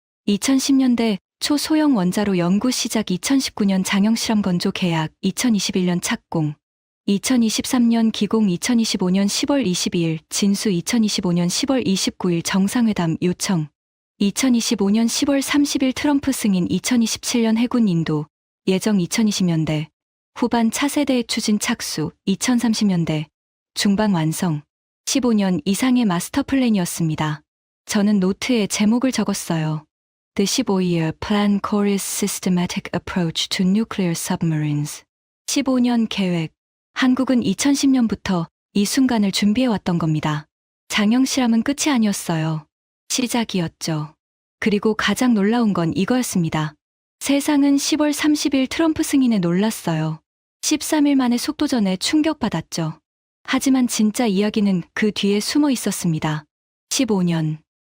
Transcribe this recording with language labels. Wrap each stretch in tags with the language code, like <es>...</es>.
<ko>2010년대 초소형 원자로 연구 시작, 2019년 장영실함 건조 계약, 2021년 착공, 2023년 기공, 2025년 10월 22일 진수, 2025년 10월 29일 정상회담 요청, 2025년 10월 30일 트럼프 승인, 2027년 해군 인도 예정, 2020년대 후반 차세대의 추진 착수, 2030년대 중반 완성, 15년 이상의 마스터 플랜이었습니다. 저는 노트에 제목을 적었어요.</ko> <en>The 15-year plan Korea's systematic approach to nuclear submarines.</en> <ko>15년 계획. 한국은 2010년부터 이 순간을 준비해왔던 겁니다. 장영실함은 끝이 아니었어요. 시작이었죠. 그리고 가장 놀라운 건 이거였습니다. 세상은 10월 30일 트럼프 승인에 놀랐어요. 13일 만에 속도전에 충격받았죠. 하지만 진짜 이야기는 그 뒤에 숨어 있었습니다. 15년.</ko>